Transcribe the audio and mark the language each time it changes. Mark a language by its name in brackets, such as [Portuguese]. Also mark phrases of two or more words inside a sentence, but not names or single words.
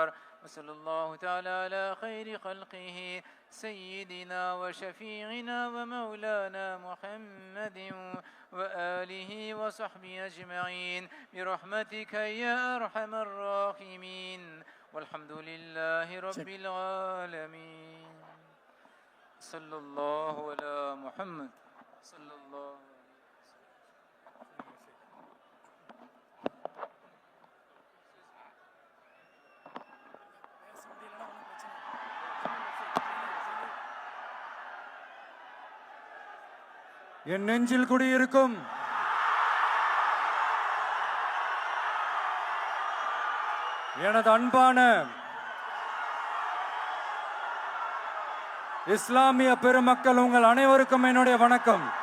[Arabic] وصلى الله تعالى على خير خلقه سيدنا وشفيعنا ومولانا محمد وآله وصحبه أجمعين برحمتك يا أرحم الراحمين. والحمد لله رب العالمين. صلى الله على محمد صلى الله عليه وسلم. [Tamil] என் நெஞ்சில் குடியிருக்கும் எனது அன்பான இஸ்லாமிய பெருமக்கள், உங்கள் அனைவருக்கும் என்னுடைய வணக்கம்.